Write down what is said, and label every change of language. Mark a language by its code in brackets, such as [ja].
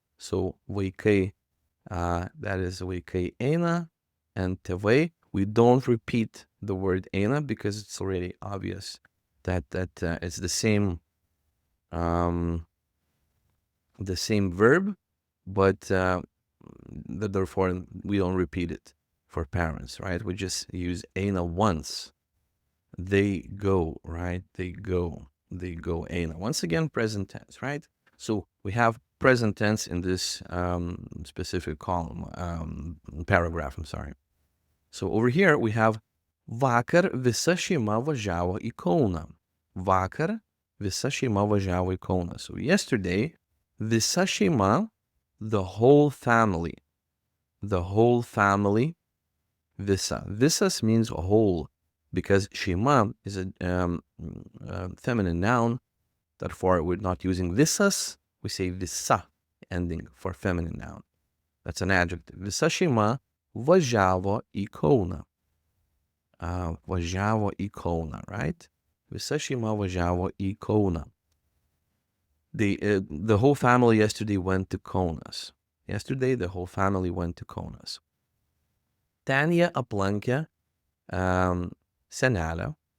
[en] So vaikai, that is [lt] vaikai eina, [en] and tėvai, we don't repeat the word eina because it's already obvious that it's the same verb, but therefore we don't repeat it for parents, right? We just use eina once. They go, right? They go eina. Once again, present tense, right? So we have present tense in this specific column, paragraph, I'm sorry. [lt] So over here we have Vakar visa šeima važiavo į Kauną. Vakar visa šeima važiavo į Kauną. [en] So yesterday, [lt] visa šeima, [en] the whole family. The whole family, visa. Visas means whole, because šeima is a feminine noun. Therefore, we're not using visas, we say visa, ending for feminine noun. That's an adjective. [lt] Visa šeima važiavo į Kauną. Važiavo į Kauną, right? Visa šeima važiavo į Kauną. [en] The whole family yesterday went to Kaunas. Yesterday, the whole family went to Kaunas. [lt] Ten jie aplankė senelę.